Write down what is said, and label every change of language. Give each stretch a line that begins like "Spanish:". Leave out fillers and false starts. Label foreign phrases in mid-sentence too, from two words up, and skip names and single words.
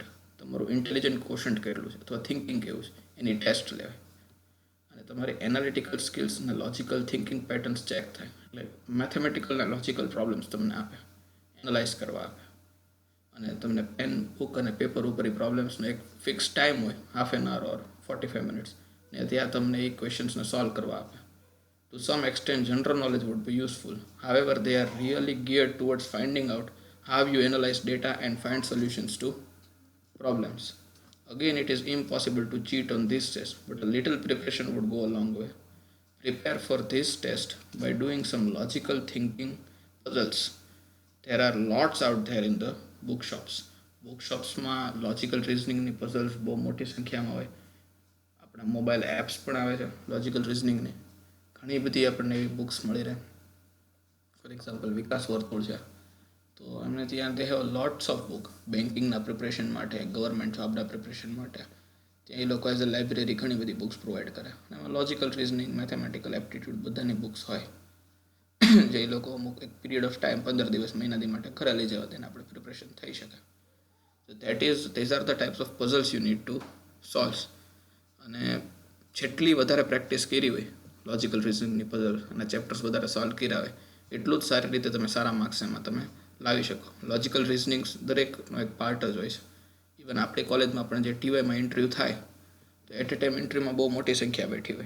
Gujarati: તમારું
English: intelligent quotient
Gujarati: કેટલું છે અથવા થિંકિંગ કેવું છે એની ટેસ્ટ લેવાય અને તમારી
English: analytical skills
Gujarati: અને
English: logical thinking patterns
Gujarati: ચેક થાય. એટલે મેથેમેટિકલ અને
English: logical problems
Gujarati: તમને આપે, એનાલાઇઝ કરવા આપે અને તમને પેન, બુક અને પેપર ઉપર એ પ્રોબ્લેમ્સનો એક
English: fixed time
Gujarati: હોય,
English: 1/2 hour or 45 minutes,
Gujarati: ને ત્યાં તમને એ ક્વેશ્ચન્સને સોલ્વ કરવા આપે.
English: To some extent, general knowledge would be useful. However, they are really geared towards finding out how you analyze data and find solutions to problems. Again, it is impossible to cheat on this test, but a little preparation would go a long way. Prepare for this test by doing some logical thinking puzzles. There are lots out there in the bookshops.
Gujarati: બુકશોપ્સમાં
English: logical reasoningની
Gujarati: પઝલ્સ બહુ મોટી સંખ્યામાં હોય. આપણા
English: mobile apps
Gujarati: પણ આવે છે
English: logical reasoningની.
Gujarati: ઘણી બધી આપણને એવી બુક્સ મળી રહે.
English: for example
Gujarati: વિકાસ વર્તુળ છે, તો એમને ત્યાં
English: they have lots of book bankingના
Gujarati: પ્રિપરેશન માટે,
English: government jobના
Gujarati: પ્રિપરેશન માટે. ત્યાં એ લોકો
English: as a library
Gujarati: ઘણી બધી બુક્સ પ્રોવાઈડ કરે. અને એમાં
English: logical reasoning, mathematical aptitude
Gujarati: બધાની બુક્સ હોય, જે એ લોકો અમુક એક
English: period of time
Gujarati: 15 દિવસ મહિનાથી માટે ઘરે લઈ જવા તેને આપણે પ્રિપરેશન થઈ શકે.
English: So these are the types of puzzles you need to solve.
Gujarati: અને જેટલી વધારે પ્રેક્ટિસ કરી હોય
English: logical reasoningની
Gujarati: પઝલ અને ચેપ્ટર્સ વધારે સોલ્વ કર્યા હોય, એટલું જ સારી રીતે તમે સારા માર્ક્સ એમાં તમે લાવી શકો.
English: logical reasonings
Gujarati: દરેકનો એક પાર્ટ જ હોય છે. ઇવન આપણી કોલેજમાં પણ જે ટીવાયમાં ઇન્ટરવ્યૂ થાય, તો
English: at a time
Gujarati: ઇન્ટરવ્યૂમાં બહુ મોટી સંખ્યા બેઠી હોય.